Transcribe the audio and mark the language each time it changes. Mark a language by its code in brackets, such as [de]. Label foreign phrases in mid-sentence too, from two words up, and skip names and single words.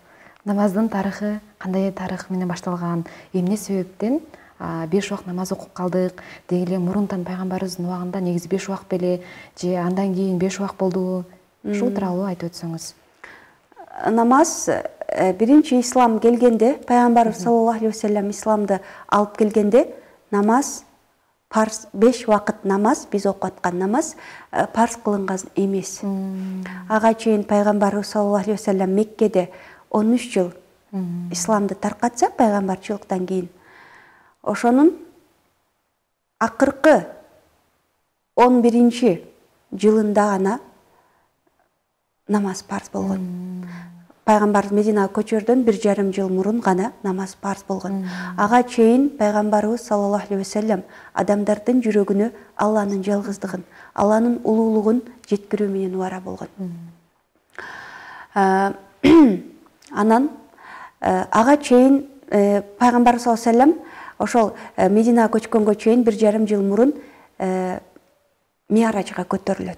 [ky] Намаздын тарыхы кандай тарых менен башталган, эмне себептен 5 убак намаз окуп калдык, деги эле мурунтан пайгамбарыбыздын убагында негизи 5 убак беле, же андан кийин 5 убак болдубу? Ушул тууралуу айтып өтсөңүз. Намаз биринчи ислам келгенде, пайгамбарыбыз [ar] صلى الله عليه وسلم [ky] исламды алып келгенде, намаз парз, 5 убакыт намаз, биз окуп аткан намаз парз кылынган эмес. Ага чейин пайгамбарыбыз [ar] صلى الله عليه وسلم [ky] Меккеде 13 жыл исламды таркатса, пайгамбарчылыктан кийин ошонун акыркы 11 жылында гана намаз парз болгон. Пайгамбар Мединага көчөрдөн 1,5 жыл мурун гана намаз парз болгон. Ага чейин пайгамбарыбыз [ar] صلى الله عليه وسلم [ky] адамдардын жүрөгүнө Алланын жалгыздыгын, Алланын улуулугун жеткирүү менен убара болгон. Анан ага чейин пайгамбарыбыз [ar] صلى الله عليه وسلم [ky] ошол Мединага көчкөнгө чейин 1,5 жыл мурун Миаражга көтөрүлөт.